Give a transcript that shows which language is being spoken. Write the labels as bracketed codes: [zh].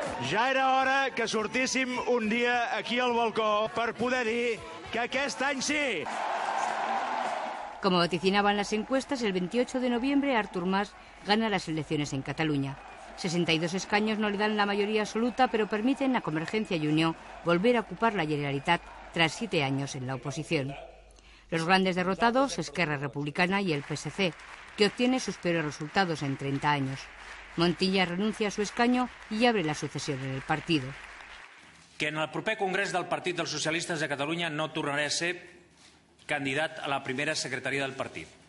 [ca] Ja era hora que sortíssim un dia aquí al balcó per poder dir que aquest any sí. [es] Como vaticinaban las encuestas, el 28 de noviembre Artur Mas gana las elecciones en Cataluña. 62 escaños no le dan la mayoría absoluta, pero permiten a Convergencia y Unió volver a ocupar la Generalitat tras 7 años en la oposición. Los grandes derrotados, Esquerra Republicana y el PSC, que obtiene sus peores resultados en 30 años. Montilla renuncia a su escaño y abre la sucesión en el partido. [ca] Que en el proper Congrés del Partit dels Socialistes de Catalunya no tornaré a ser candidat a la primera secretaria del partit.